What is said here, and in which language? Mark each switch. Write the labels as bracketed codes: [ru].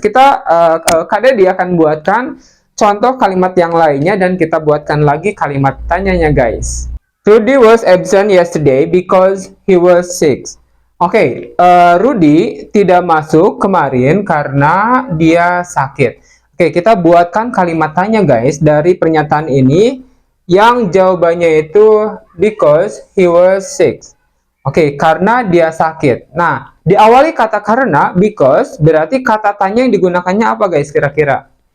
[id] Kak Dedi akan buatkan contoh kalimat yang lainnya dan kita buatkan lagi kalimat tanyanya, guys. [en] Rudy was absent yesterday because he was sick. [id] Oke, Rudy tidak masuk kemarin karena dia sakit. Oke, kita buatkan kalimat tanya, guys, dari pernyataan ini yang jawabannya itu [en] because he was sick. [id] Oke, karena dia sakit. Nah, diawali kata karena, because, berarti kata tanya yang digunakannya apa, guys, kira-kira?